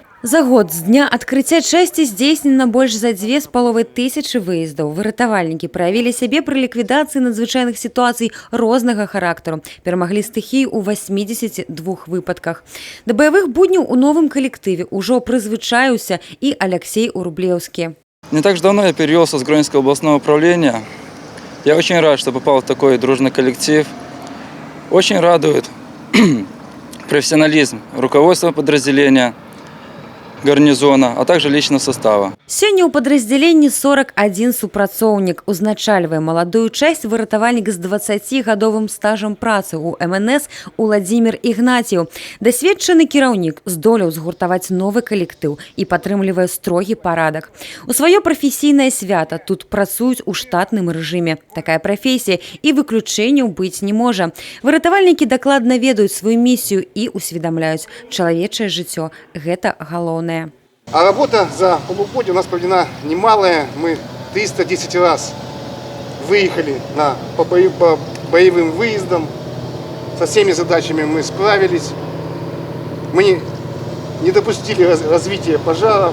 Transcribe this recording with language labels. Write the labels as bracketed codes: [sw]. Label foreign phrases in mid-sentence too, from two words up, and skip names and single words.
[be] За год з дня адкрыцця часці здзейснена больш за 2500 выездаў. Выратавальнікі праявілі сябе пры ліквідацыі надзвычайных сітуацый рознага характару. Перамаглі стыхію ў 82 выпадках. Да баявых будняў у новым калектыве ўжо прызвычаіўся і Алексей Урублеўскі. [ru] Не так же давно я перевелся с Гродненского областного управления. Я очень рад, что попал в такой дружный коллектив. Очень радует профессионализм руководства подразделения, гарнизона, а также личного состава. [be] Сёння ў падраздзяленні 41 супрацоўнік. Узначальвае маладую часць выратавальнік з 20гадовым стажам працы ў МНС Уладзімір Ігнаціў. Дасведчаны кіраўнік здолеў згуртаваць новы калектыў і падтрымлівае строгі парадак. У сваё прафесійнае свята тут працуюць у штатным рэжыме. Такая прафесія і выключэнняў быць не можа. Выратавальнікі дакладна ведаюць сваю місію і усведамляюць: чалавечае жыццё – гэта галоўнае. [ru] А работа за полугодие у нас проведена немалая. Мы 310 раз выехали по боевым выездам. Со всеми задачами мы справились. Мы не допустили развития пожаров.